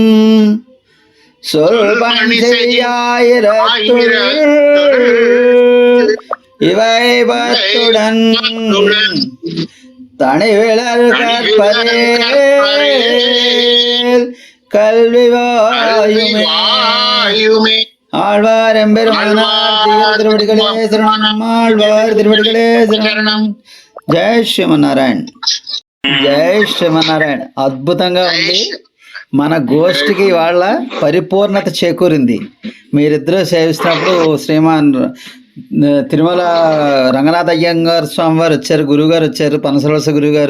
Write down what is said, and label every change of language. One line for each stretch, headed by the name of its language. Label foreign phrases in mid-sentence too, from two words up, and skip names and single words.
Tamil: சொல் பணி செய்யாயிரத்துள் இவை பத்துடன் தனிவிலர் கற்பரேல் கல்வி வாயுமே. ஆழ்வார் எம்பெருமானார் திருவடிகளே சரணம். ஆழ்வார் திருவடிகளே சரணம்.
Telugu: జై శ్రీమన్నారాయణ. జై శ్రీమన్నారాయణ. అద్భుతంగా ఉంది. మన గోష్ఠికి వాళ్ళ పరిపూర్ణత చేకూరింది. మీరిద్దరూ సేవిస్తున్నప్పుడు శ్రీమాన్ తిరుమల రంగనాథ అయ్యంగారు స్వామి వారు వచ్చారు, గురువు గారు వచ్చారు, పనసలవలస గురువు గారు.